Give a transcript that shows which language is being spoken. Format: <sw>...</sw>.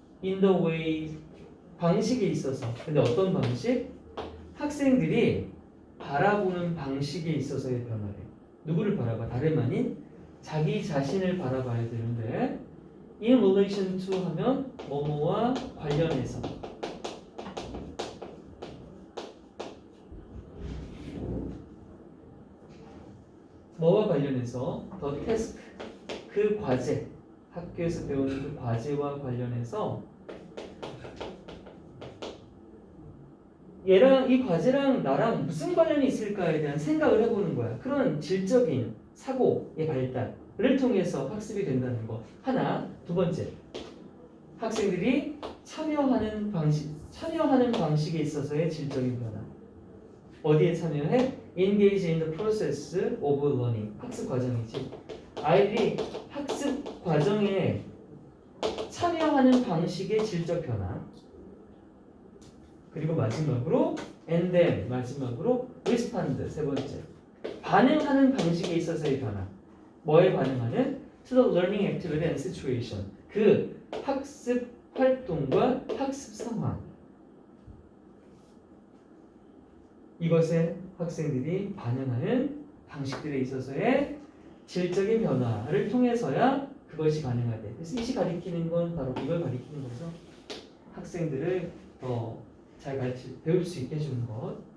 <en>in the way 방식에 있어서.</en> <ko>근데 어떤 방식? 학생들이 바라보는 방식에 있어서의 변화래. 누구를 바라봐? 다름 아닌 자기 자신을 바라봐야 되는데</ko> <en>in relation to</en> <ko>하면 뭐뭐와 관련해서 뭐와 관련해서 더 태스크 그 과제 학교에서 배우는 그 과제와 관련해서 얘랑 이 과제랑 나랑 무슨 관련이 있을까에 대한 생각을 해보는 거야. 그런 질적인 사고의 발달을 통해서 학습이 된다는 거. 하나, 두 번째. 학생들이 참여하는 방식에 있어서의 질적인 변화. 어디에 참여해?</ko> <en>Engage in the process of learning.</en> <ko>학습 과정이지. 아이들이 학습 과정에 참여하는 방식의 질적 변화. 그리고 마지막으로</ko> <en>and then</en> <ko>마지막으로</ko> <en>respond</en> <ko>세 번째. 반응하는 방식에 있어서의 변화. 뭐에 반응하는?</ko> <en>To the learning activity and situation.</en> <ko>그 학습 활동과 학습 상황. 이것에 학생들이 반응하는 방식들에 있어서의 질적인 변화를 통해서야 그것이 가능하대. 그래서 이시 가리키는 건 바로 이걸 가리키는 거죠. 학생들을 더 잘 배울 수 있게 해주는 것.</ko>